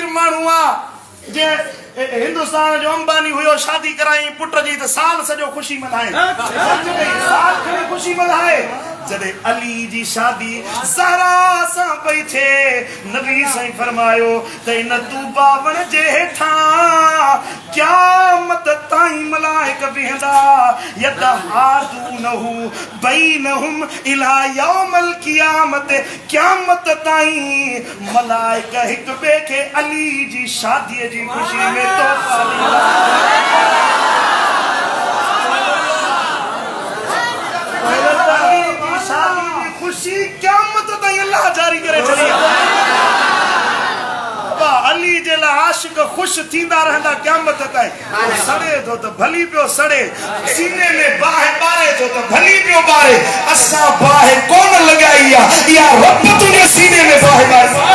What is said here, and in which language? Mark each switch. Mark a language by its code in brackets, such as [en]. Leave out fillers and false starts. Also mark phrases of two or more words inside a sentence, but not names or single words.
[sd] माण्हू जे हिंदुस्तान जो अंबानी हुयो शादी कराई पुट जी त साल सजो खुशी मल्हाए साल खणी खुशी मल्हाए जदे अली जी शादी ज़हरा सां पई थे नबी साईं फरमायो त इन तू बावण जे हेठा क़यामत ताईं मलाइक बिहंदा [ar] يتهادونه بينهم إلى يوم القيامة [sd] क़यामत ताईं मलाइक हिक बे के अली जी शादी जी खुशी में तोहफा ॾींदा खुशी क़यामत ताईं अल्लाह जारी करे छड़ी अली जे ला आशिक खुश थींदा रहंदा क़यामत ताईं सड़े तो त भली पियो सड़े सीने में बाहि बारे तो त भली पियो बारे असां बाहि कोन लगाई या रब तुझे सीने में बाहि बारे